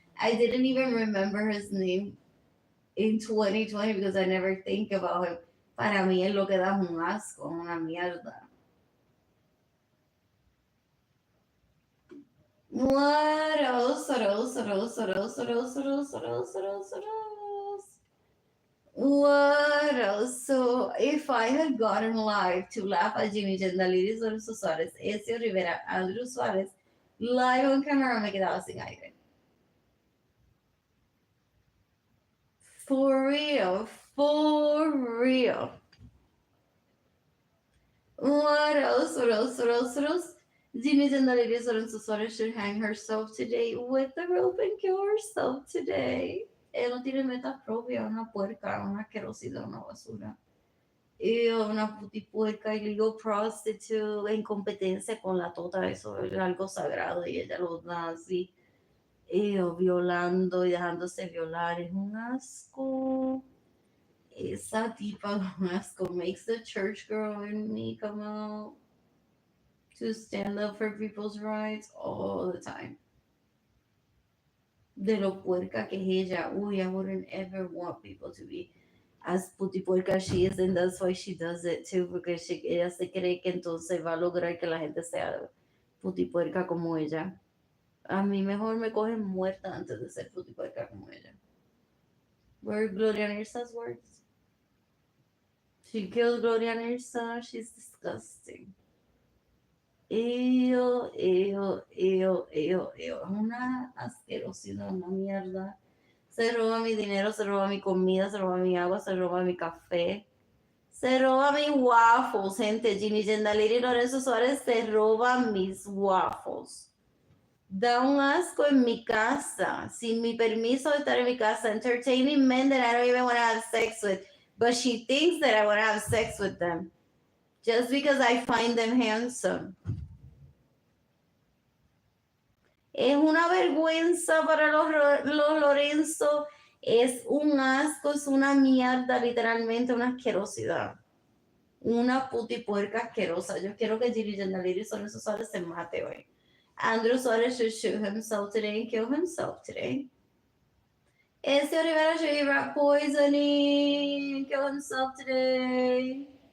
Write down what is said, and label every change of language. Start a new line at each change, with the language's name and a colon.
English: I didn't even remember his name in 2020 because I never think about him.
Spanish: Para mí es lo que da un asco, una mierda.
English: What else? What else? What else? What else? What else? What else? What else? What else? What else? What else? So if I had gotten live to laugh at Jimmy Gendalides, Lorenzo Suárez, Ezio Rivera, Andrew Suárez, live on camera
Spanish: me quedaba sin aire.
English: For real. For real. What else? What else? What else? What else? Jimmy Gendalides, Lorenzo Suárez should hang herself today with the rope and kill herself today.
Spanish: Él no tiene metas propias, una puerca, una asquerosidad, una basura. Una putipuerca,
English: illegal prostitute,
Spanish: en competencia con la tota, eso es algo sagrado y ella lo da así, violando y dejándose violar, es un asco. Esa tipa es un asco,
English: makes the church girl in me come out to stand up for people's rights all the time.
Spanish: De lo puerca que es ella, uy,
English: I wouldn't ever want people to be as putipuerca she is, and that's why she does it too,
Spanish: porque ella se cree que entonces va a lograr que la gente sea putipuerca como ella. A mí mejor me cogen muerta antes de ser putipuerca como ella.
English: Were Gloria Nirsa's words? She killed Gloria Nirsa, she's disgusting. Ew, ew, ew, ew, ew.
Spanish: Es una asquerosidad, una mierda. Se roba mi dinero, se roba mi comida, se roba mi agua, se roba mi café. Se roba mis waffles, gente. Ginny Arlene Lorenzo Suárez se roba mis waffles. Da un asco en mi casa,
English: sin mi permiso de estar en mi casa, entertaining men that I don't even want to have sex with, but she thinks that I want to have sex with them, just because I find them handsome.
Spanish: Es una vergüenza para los Lorenzo, es un asco, es una mierda, literalmente una asquerosidad. Una putipuerca asquerosa. Yo quiero que Gigi Gendarliri Lorenzo Suárez se mate hoy.
English: Andrew Suárez should shoot himself today and kill himself today. Este Rivera should eat rat poisoning and kill himself today.